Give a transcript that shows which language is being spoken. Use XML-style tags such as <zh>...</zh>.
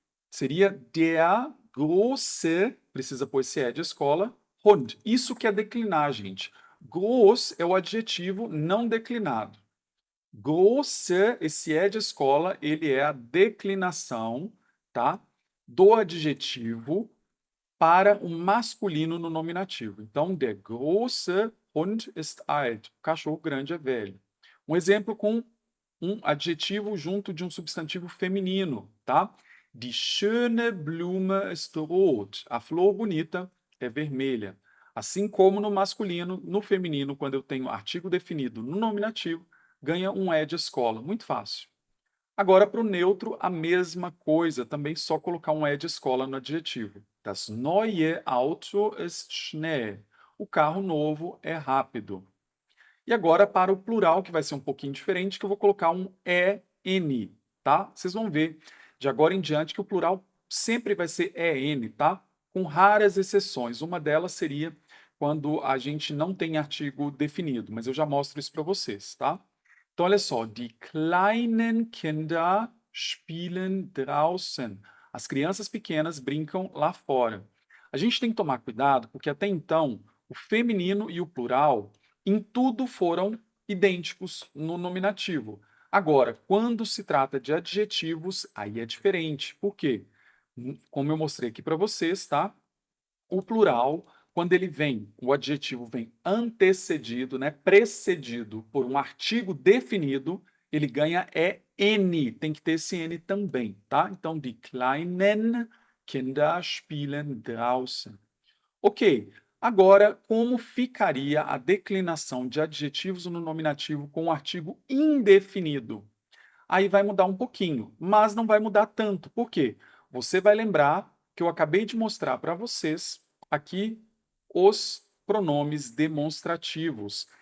<pt>Seria der große, precisa pôr esse E de escola, Hund. Isso que é declinar, gente. Groß é o adjetivo não declinado. Große, esse E de escola, ele é a declinação, tá? Do adjetivo para o masculino no nominativo.</pt> <de>Então, der große Hund ist alt.</de> <pt>O cachorro grande é velho. Um exemplo com um adjetivo junto de um substantivo feminino, tá?</pt> <de>Die schöne Blume ist rot.</de> <pt>A flor bonita é vermelha. Assim como no masculino, no feminino, quando eu tenho artigo definido no nominativo, ganha um é de escola. Muito fácil. Agora, para o neutro, a mesma coisa, também só colocar um é de escola no adjetivo.</pt> <de>Das neue Auto ist schnell.</de> <pt>O carro novo é rápido. E agora, para o plural, que vai ser um pouquinho diferente, que eu vou colocar um EN, tá? Vocês vão ver de agora em diante que o plural sempre vai ser EN, tá? Com raras exceções. Uma delas seria quando a gente não tem artigo definido, mas eu já mostro isso para vocês, tá? Então, olha só.</pt> <de>Die kleinen Kinder spielen draußen.</de> <pt>As crianças pequenas brincam lá fora. A gente tem que tomar cuidado, porque até então, o feminino e o plural em tudo foram idênticos no nominativo. Agora, quando se trata de adjetivos, aí é diferente. Por quê? Como eu mostrei aqui para vocês, tá? O plural, quando ele vem, o adjetivo vem antecedido, né, precedido por um artigo definido, ele ganha N, tem que ter esse N também, tá?</pt> <de>Então, die kleinen Kinder spielen draußen.</de> <pt>Ok, agora como ficaria a declinação de adjetivos no nominativo com o artigo indefinido? Aí vai mudar um pouquinho, mas não vai mudar tanto. Por quê? Você vai lembrar que eu acabei de mostrar para vocês aqui os pronomes demonstrativos.</pt>